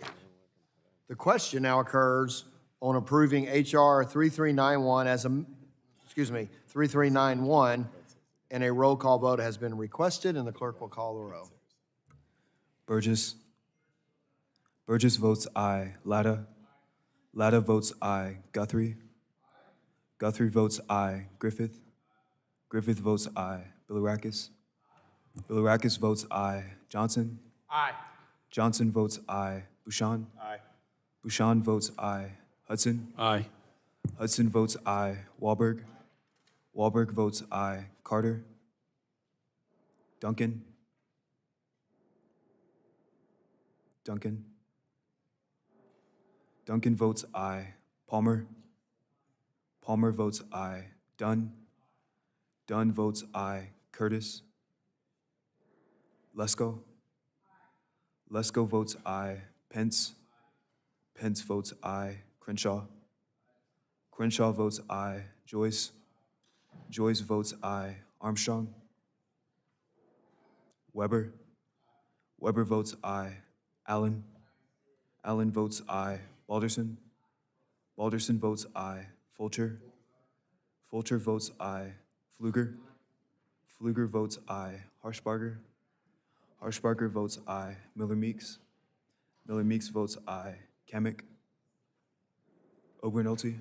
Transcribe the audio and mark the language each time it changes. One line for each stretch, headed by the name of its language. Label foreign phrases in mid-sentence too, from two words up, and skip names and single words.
English: The question now occurs on approving HR 3391 as a, 3391, and a roll call vote has been requested, and the clerk will call the roll. Burgess. Burgess votes aye. Latta. Latta votes aye. Guthrie. Guthrie votes aye. Griffith. Griffith votes aye. Bilirakis. Bilirakis votes aye. Johnson. Aye. Johnson votes aye. Bouchon. Aye. Bouchon votes aye. Hudson. Aye. Hudson votes aye. Wahlberg. Wahlberg votes aye. Carter. Duncan. Duncan. Duncan votes aye. Palmer. Palmer votes aye. Dunn. Dunn votes aye. Curtis. Lesko. Lesko votes aye. Pence. Pence votes aye. Crenshaw. Crenshaw votes aye. Joyce. Joyce votes aye. Armstrong. Weber. Weber votes aye. Allen. Allen votes aye. Balderson. Balderson votes aye. Fulcher. Fulcher votes aye. Pfluger. Pfluger votes aye. Harshbarger. Harshbarger votes aye. Miller Meeks. Miller Meeks votes aye. Kamek. Obernolte.